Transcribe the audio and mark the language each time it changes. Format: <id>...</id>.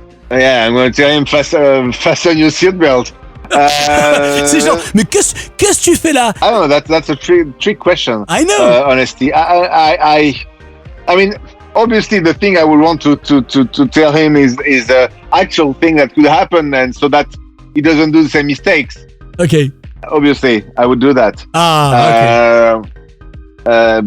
<en>I'm gonna tell him fasten your seatbelt.</en> <fr>C'est genre, mais qu'est-ce que tu fais là?</fr> <en>I don't know. That's a trick question. I know. Honestly, I mean, obviously, the thing I would want to tell him is the actual thing that could happen, and so that he doesn't do the same mistakes. Okay. Obviously, I would do that. Okay.</en>